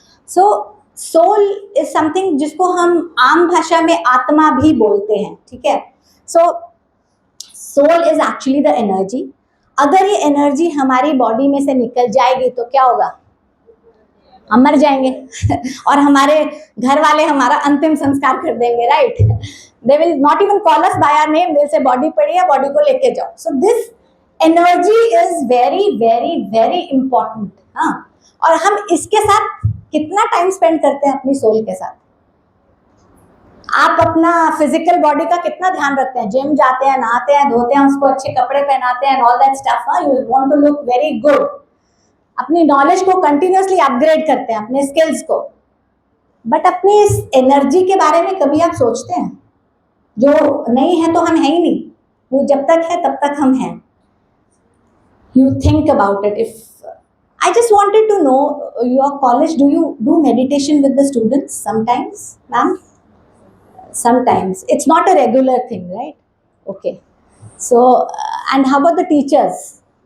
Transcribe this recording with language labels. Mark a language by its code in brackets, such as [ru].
[en] So soul is something [hi] जिसको हम आम भाषा में आत्मा भी बोलते हैं. ठीक है. [en] So soul is actually the energy. [hi] अगर ये एनर्जी हमारी बॉडी में से निकल जाएगी तो क्या होगा? हम मर जाएंगे और हमारे घर वाले हमारा अंतिम संस्कार कर देंगे, right? [en] they will not even call us by our name, they say body [hi] पड़ी है, बॉडी को लेके जाओ. [en] So this energy is very very very important. [hi] हाँ, और हम इसके साथ कितना टाइम स्पेंड करते हैं अपनी सोल के साथ? आप अपना फिजिकल बॉडी का कितना ध्यान रखते हैं? जिम जाते हैं, नहाते हैं, धोते हैं, उसको अच्छे कपड़े पहनाते हैं, [en] All that stuff. You want to look very good. [hi] अपनी नॉलेज को कंटिन्यूअसली अपग्रेड करते हैं, अपने स्किल्स को. बट अपनी इस एनर्जी के बारे में कभी आप सोचते हैं? जो नहीं है तो हम है ही नहीं, वो जब तक है तब तक हम हैं. [en] You think about it. If I just wanted to know, your college, do you do meditation with the students sometimes, ma'am? Sometimes. It's not a regular thing, right? Okay. So, and how about the teachers?